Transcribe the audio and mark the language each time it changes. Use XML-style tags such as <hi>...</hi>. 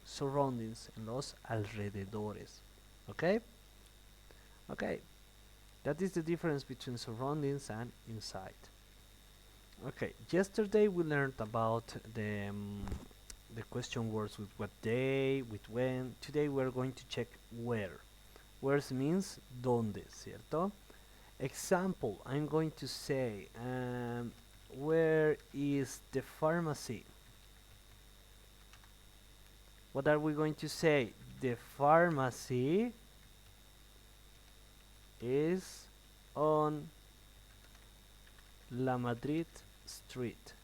<es>Surroundings, en los alrededores.</es> <en>Okay? Okay. That is the difference between surroundings and inside. Okay, yesterday we learned about the question words with what day, with when. Today we're going to check where. Where means donde, ¿cierto? Example, I'm going to say, where is the pharmacy? What are we going to say? The pharmacy is on La Madrid Street.</en>